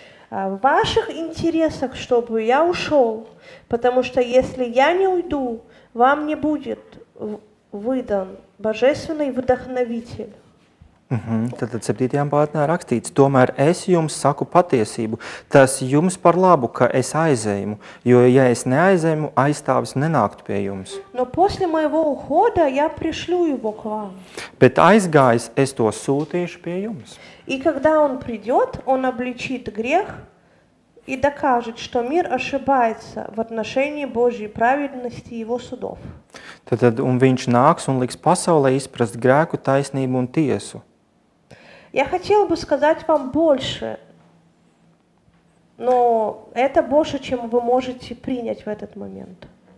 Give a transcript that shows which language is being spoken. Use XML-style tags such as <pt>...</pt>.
<ru>В ваших интересах, чтобы я ушел, потому что если я не уйду, вам не будет выдан Божественный Вдохновитель.</ru> <lv>Tad 7. pāntā rakstīts, tomēr es jums saku patiesību, tas jums par labu, ka es aizēju, jo ja es neaizēju, aizstāvis nenāktu pie jums.</lv> <ru>Но после моего ухода я пришлю его к вам.</ru> <lv>Bet aizgājis, es to sūtīšu pie jums.</lv> <ru>И когда он придет, он обличит грех и докажет, что мир ошибается в отношении Божьей праведности и его судов.</ru> <lv>Tad viņš nāks un liks pasaulē izprast grēku, taisnību un tiesu.</lv> <ru>Я хотела бы сказать вам больше, но это больше, чем вы можете принять в этот момент.</ru>